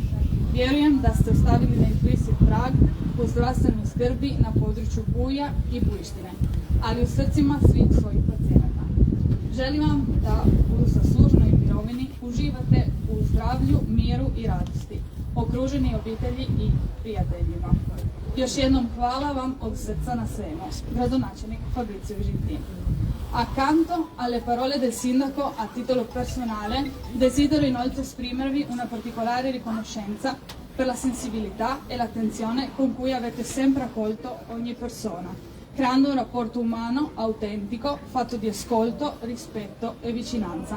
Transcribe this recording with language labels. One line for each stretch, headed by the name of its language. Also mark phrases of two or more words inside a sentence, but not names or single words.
Croatian: Vjerujem da ste ostavili neizbrisiv trag u zdravstvenoj skrbi na području Buja i Bujištine, ali u srcima svih svojih pacijenata. Želim vam da u zasluženoj mirovini uživate u zdravlju, miru i radosti, okruženi obitelji i prijateljima. Još jednom hvala vam od srca na svemu. Gradonačelnik Fabrizio Gentili.
Italian: Accanto alle parole del sindaco a titolo personale, desidero inoltre esprimervi una particolare riconoscenza per la sensibilità e l'attenzione con cui avete sempre accolto ogni persona creando un rapporto umano, autentico, fatto di ascolto, rispetto e vicinanza.